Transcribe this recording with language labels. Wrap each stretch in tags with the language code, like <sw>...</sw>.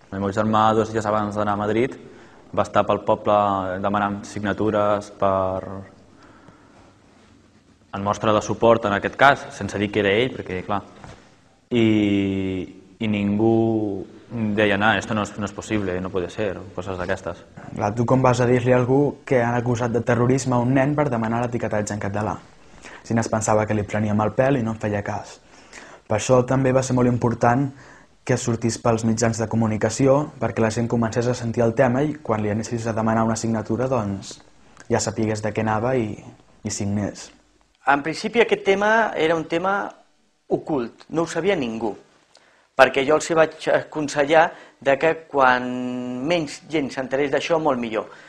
<ca>El meu germà, 2 dies abans d'anar a Madrid, va estar pel poble demanant signatures en mostra de suport en aquest cas, sense dir que era ell, perquè clar, i ningú deia,</ca> <es>esto no es posible, no puede ser,</es> <ca>coses d'aquestes. Tu com vas a dir-li a algú que han acusat de terrorisme a un nen per demanar l'etiquetatge en català? Si no es pensava que li preníem el pèl i no en feia cas. Per això també va ser molt important que sortís pels mitjans de comunicació perquè la gent comencés a sentir el tema i quan li anessis a demanar una signatura doncs ja sapigués de què anava i signés. En principi aquest tema era un tema ocult, no ho sabia ningú, perquè jo els vaig aconsellar que quan menys gent s'enterés d'això, molt millor.</ca>